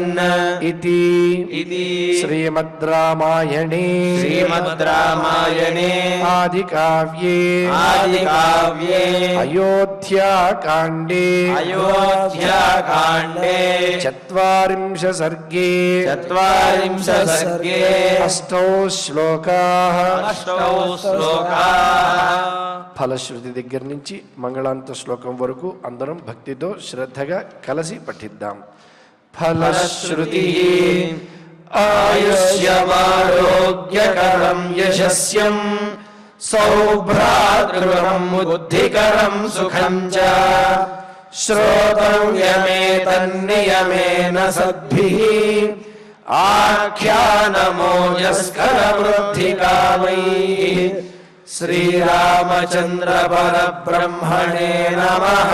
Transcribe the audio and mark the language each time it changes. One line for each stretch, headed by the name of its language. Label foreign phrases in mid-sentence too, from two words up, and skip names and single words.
Sanskrit: इति श्रीमद् रामायणे आदिकाव्ये अयोध्याकाण्डे चत्वारिंश सर्गे अष्टौ श्लोकाः
Telugu: ఫలశ్రుతి దగ్గర నుంచి మంగళాంత శ్లోకం వరకు అందరం భక్తితో శ్రద్ధగా కలిసి పఠిద్దాం.
Sanskrit: ఫలశ్రుతి ఆయుష్యమారోగ్యకరం యశస్యం సౌభ్రాతృకరం బుద్ధికరం సుఖం చ శ్రోతవ్యమేతన్నియమేన సద్భిః ఆఖ్యానమోజస్కరవృద్ధికామైః శ్రీరామచంద్ర పరబ్రహ్మణే నమః.